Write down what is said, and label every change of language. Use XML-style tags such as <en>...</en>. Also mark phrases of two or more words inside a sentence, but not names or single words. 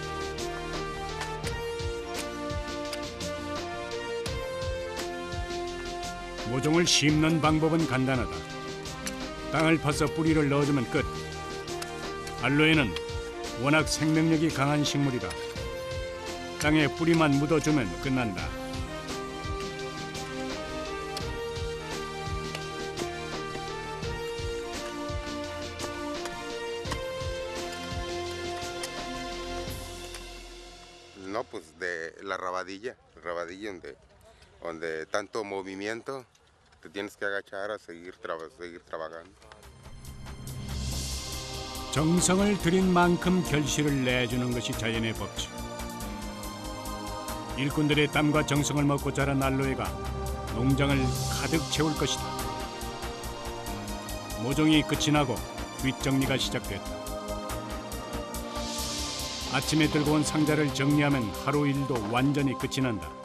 <ko>모종을 심는 방법은 간단하다. 땅을 파서 뿌리를 넣어주면 끝. 알로에는 워낙 생명력이 강한 식물이라 땅에 뿌리만 묻어주면 끝난다.</ko> <es>No, pues de la rabadilla donde tanto movimiento, te tienes que agachar a seguir trabajando.</es> <ko>정성을 들인 만큼 결실을 내주는 것이 자연의 법칙. 일꾼들의 땀과 정성을 먹고 자란 알로에가 농장을 가득 채울 것이다. 모종이 끝이 나고 뒷정리가 시작됐다. 아침에 들고 온 상자를 정리하면 하루 일도 완전히 끝이 난다.</ko>